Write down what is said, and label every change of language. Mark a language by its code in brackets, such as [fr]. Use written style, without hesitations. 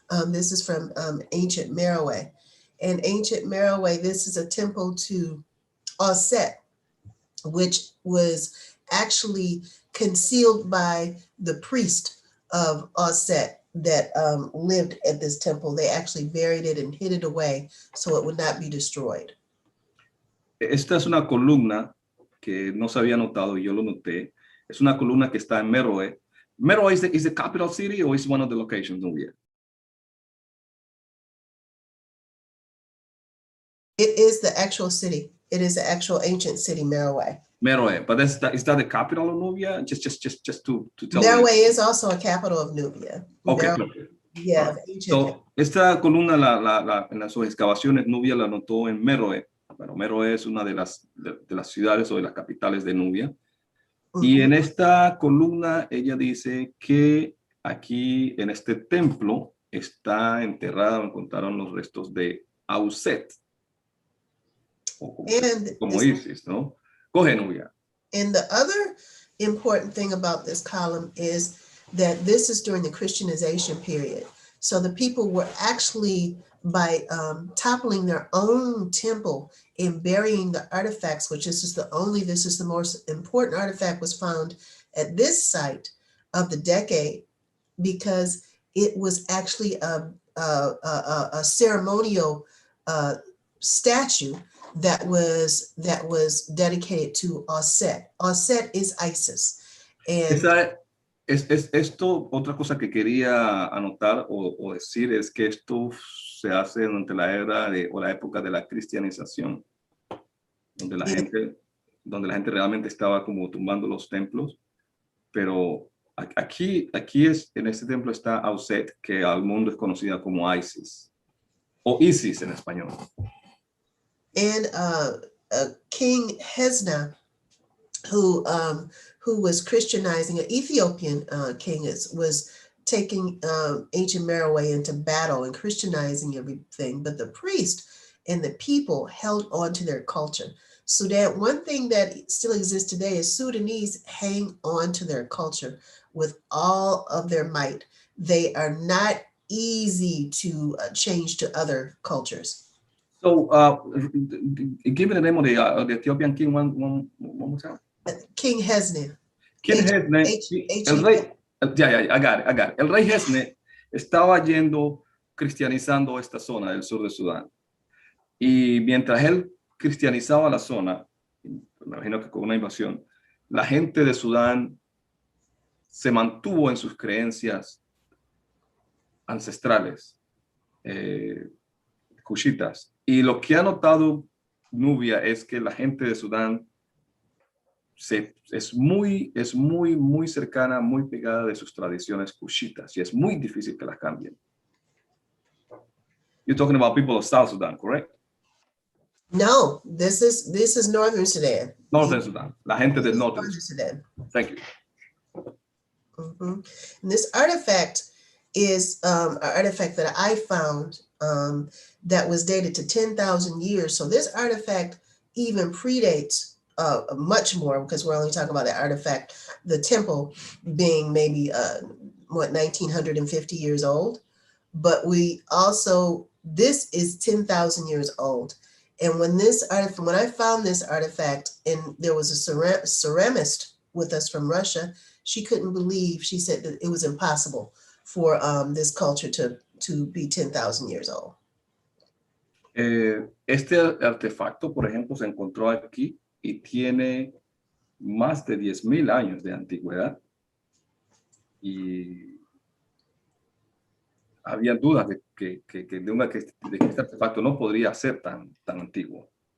[en] This is from ancient Merowe. And ancient Merowe, this is a temple to Osset, which was actually concealed by the priest of Osset that lived at this temple. They actually buried it and hid it away so it would not be destroyed. [es] Esta es una columna que no se había notado y yo lo noté. Es una columna que está en Meroe. [en] Meroe is the capital city or is one of the locations, Nubia? It is the actual city. It is the actual ancient city, Meroe. Meroe, but is that the capital of Nubia? Just to tell me. Meroe is also a capital of Nubia. Okay. Meroe, yeah. Right. [es] So, esta columna en las excavaciones Nubia la notó en Meroe. Bueno, Meroe es una de las ciudades o de las capitales de Nubia. Y en esta columna ella dice que aquí en este templo está enterrada, encontraron los restos de Auset. Como Isis, ¿no? Coge, Nubia. [en] And the other important thing about this column is that this is during the Christianization period. So the people were actually, by toppling their own temple and burying the artifacts, which this is the most important artifact was found at this site of the decade, because it was actually a ceremonial statue that was dedicated to Auset. Auset is Isis. And [es] esto, otra cosa que quería anotar o decir es que esto se hace durante la era o la época de la cristianización, donde la gente realmente estaba como tumbando los templos, pero aquí en este templo está Auset, que al mundo es conocida como Isis, o Isis en español. [en] And King Hesna, who was Christianizing, an Ethiopian king, was taking ancient Meroe into battle and Christianizing everything, but the priest and the people held on to their culture. Sudan, one thing that still exists today is Sudanese hang on to their culture with all of their might. They are not easy to change to other cultures. So, give me the name of the Ethiopian king one more time. King Hesne. King Hesne, [es] el rey, [en] I got it. [es] El rey Hesne estaba cristianizando esta zona del sur de Sudán. Y mientras él cristianizaba la zona, me imagino que con una invasión, la gente de Sudán se mantuvo en sus creencias ancestrales, kushitas. Y lo que ha notado Nubia es que la gente de Sudán es muy cercana, muy pegada de sus tradiciones kushitas, y es muy difícil que las cambien. [en] You're talking about people of South Sudan, correct? No, this is Northern Sudan. [es] Northern Sudan, la gente del norte. [en] Sudan. Thank you. And this artifact is an artifact that I found that was dated to 10,000 years. So this artifact even predates much more, because we're only talking about the artifact, the temple being maybe 1950 years old. But this is 10,000 years old. And when I found this artifact, and there was a ceramist with us from Russia, she couldn't believe, she said that it was impossible for this culture to be 10,000 years old. [es] Este artefacto, por ejemplo, se encontró aquí y tiene más de 10,000 años de antigüedad. Y había dudas de que este artefacto no podría ser tan antiguo.